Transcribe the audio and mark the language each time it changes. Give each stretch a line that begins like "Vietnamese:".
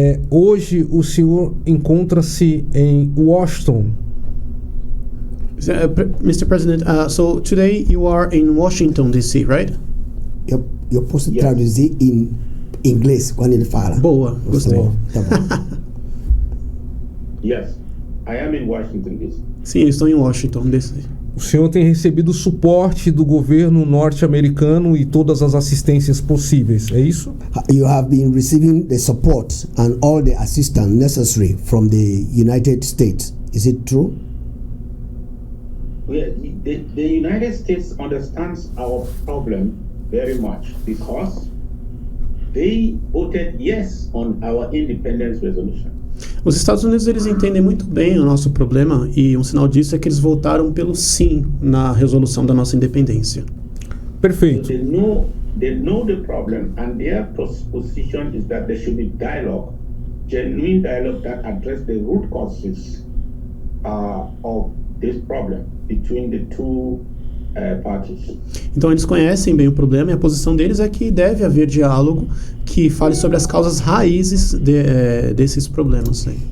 Portuguese: Hoje o senhor encontra-se em Washington.
English: Mr. President, so today you are in Washington, D.C., right?
Portuguese: Eu posso traduzir em inglês quando ele fala. Boa, gostei. Tá bom.
English: Yes, I am in Washington, D.C.
Portuguese: Sim, eu estou em Washington, D.C. O senhor tem recebido suporte do governo norte-americano e todas as assistências possíveis, é isso?
English: You have been receiving the support and all the assistance necessary from the United States. Is it true? The United States understands our problem very much because they voted yes on our independence resolution.
Portuguese: Os Estados Unidos, eles entendem muito bem o nosso problema, e um sinal disso é que eles votaram pelo sim na resolução da nossa independência. Perfeito.
English: They know the problem, and their position is that there should be dialogue, genuine dialogue that address the root causes of this problem between the two parties.
Portuguese: Então eles conhecem bem o problema, e a posição deles é que deve haver diálogo que fale sobre as causas raízes desses problemas.